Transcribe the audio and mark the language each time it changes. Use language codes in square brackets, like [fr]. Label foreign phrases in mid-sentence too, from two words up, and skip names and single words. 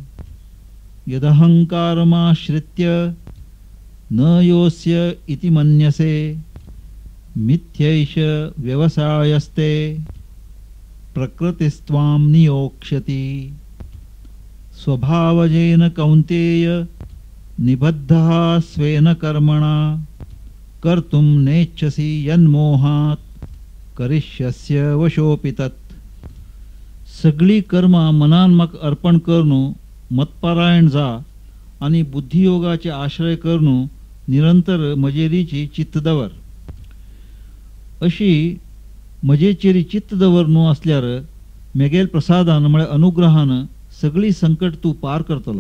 [sa] यदहंकारमाश्रित्य न योऽस्य इति मन्यसे मिथ्यैष व्यवसायस्ते प्रकृतिस्त्वां नियोक्ष्यति। स्वभावजेन कौन्तेय निबद्धः स्वेन कर्मणा कर्तुं नेच्छसि यन्मोहात् करिष्यस्य वशोऽपि तत्। [kok] सगळी कर्मा मनान म्हाका अर्पण करून मतपरायण जा आणि बुद्धियोगाचे आश्रय करून निरंतर मजेरीची चित्त दवर। अशी मजेचेरी चित्त दवरन असल्यार मेगेल प्रसादान म्हळ्यार अनुग्रहान सगळी संकट तू पार करतलो।